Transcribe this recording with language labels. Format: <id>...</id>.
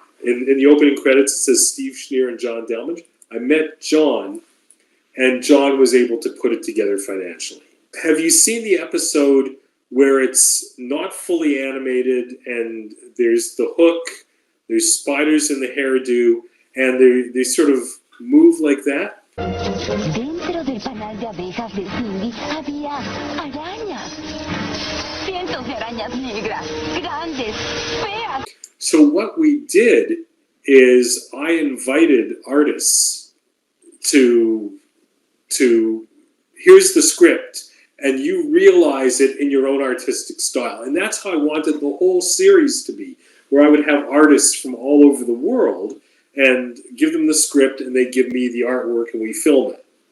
<en>In the opening credits, it says Steve Schneer and John Dalmage. I met John, and John was able to put it together financially. Have you seen the episode where it's not fully animated, and there's the hook, there's spiders in the hairdo, and they sort of move like that?</en> <es>Dentro del panal de abejas del Cindy había arañas. Cientos de arañas negras, grandes, feas.</es> <en>So what we did is I invited artists to here's the script, and you realize it in your own artistic style. And that's how I wanted the whole series to be, where I would have artists from all over the world and give them the script, and they give me the artwork, and we film it.</en>